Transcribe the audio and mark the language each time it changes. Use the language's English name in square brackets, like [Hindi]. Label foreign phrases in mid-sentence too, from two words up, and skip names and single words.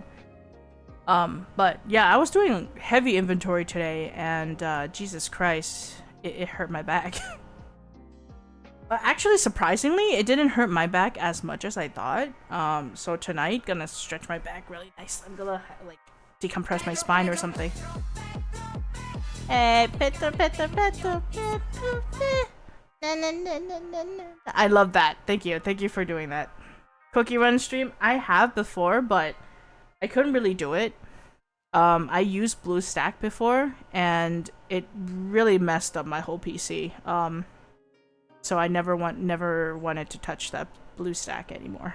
[English] But yeah, I was doing heavy inventory today, and Jesus Christ, it hurt my back. But actually, surprisingly, it didn't hurt my back as much as I thought. So tonight, gonna stretch my back really nice. I'm gonna like decompress my spine or something. Hey, peto, peto, peto, peto, pe. Na, na, na, na, na, na. I love that. Thank you. Thank you for doing that. Cookie run stream. I have before, but I couldn't really do it. I used BlueStack before, and it really messed up my whole PC. So I never wanted to touch that BlueStack anymore.